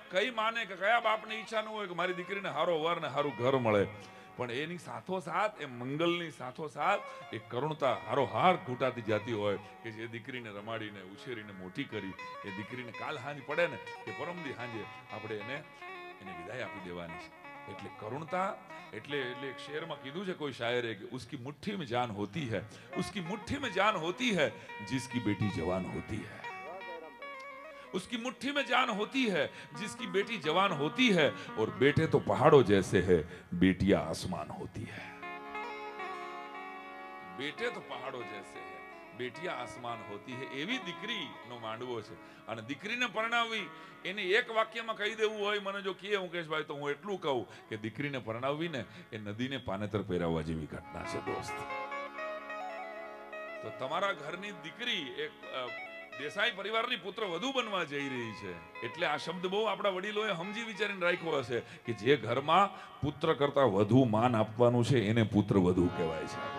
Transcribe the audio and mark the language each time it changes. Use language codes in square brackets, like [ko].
[gu] કઈ માને કે કયા બાપની ઈચ્છા ન હોય કે મારી દીકરીને હારો વર ને હારું ઘર મળે, પણ એની સાથોસાથ, એ મંગલની સાથોસાથ એ કરુણતા હારોહાર ઘૂંટાતી જતી હોય કે જે દીકરીને રમાડીને ઉછેરીને મોટી કરી, એ દીકરીને કાલ હાંજ પડે ને કે પરમદી હાંજે આપણે એને વિદાય આપી દેવાની છે. એટલે કરુણતા એટલે એક શેરમાં કીધું છે કોઈ શાયરે કે [hi] ઉસકી મુઠ્ઠી में जान होती है, उसकी मुट्ठी में जान होती है जिसकी बेटी जवान होती है. उसकी मुट्ठी में जान होती है, जिसकी बेटी जवान होती है, और बेटे तो पहाड़ों जैसे है, बेटियां आसमान होती है। बेटे तो पहाड़ो जैसे है, बेटियां आसमान होती है, [gu] એવી દીકરીનો માંડવો છે। અને દીકરીને પરણાવવી એને એક વાક્યમાં કહી દેવું હોય, મને જો કહે મુકેશભાઈ, તો હું એટલું કહું કે દીકરીને પરણાવવી ને એ નદીને પાનેતર પહેરાવવા જેવી ઘટના છે દોસ્ત। તો તમારા ઘરની દીકરી એક દેસાઈ પરિવારની પુત્ર વધુ બનવા જઈ રહી છે, એટલે આ શબ્દ બહુ આપણા વડીલોએ સમજી વિચારીને રાખ્યો હશે કે જે ઘરમાં પુત્ર કરતા વધુ માન આપવાનું છે એને પુત્ર વધુ કહેવાય છે।